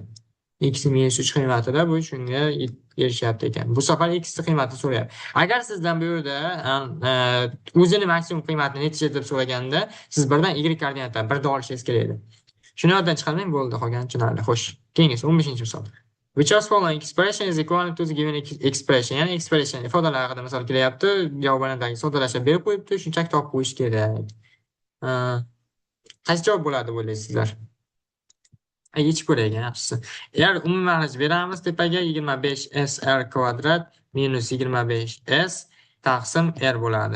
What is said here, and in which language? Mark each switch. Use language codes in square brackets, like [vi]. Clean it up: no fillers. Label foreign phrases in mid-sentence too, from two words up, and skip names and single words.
[uz] X -3 qiymatida bu shunga erishyapti ekan. Bu safar x qiymatini so'rayapti. Agar sizdan bu yerda o'zini maksimum qiymatini necha deb so'raganda, siz birdan y koordinatani 1 da olishingiz kerak edi. Shuni yoddan chiqarmang, bo'ldi, qolgani tushunarli. Xo'sh, keyingisi 15-misol. [en] Which of following expression is equivalent to the given expression? [uz] Ya'ni expression ifodalar haqida misol kelyapti. Javoblarni soddalashtirib berib qo'yibdi, shunchaki topib qo'yish kerak. Qaysi javob bo'ladi deb o'ylaysizlar? Yechib ko'raylik, yaxshisi. Agar umumiy mahraj beramiz tepaga 25sr kvadrat minus 25s taqsim r bo'ladi.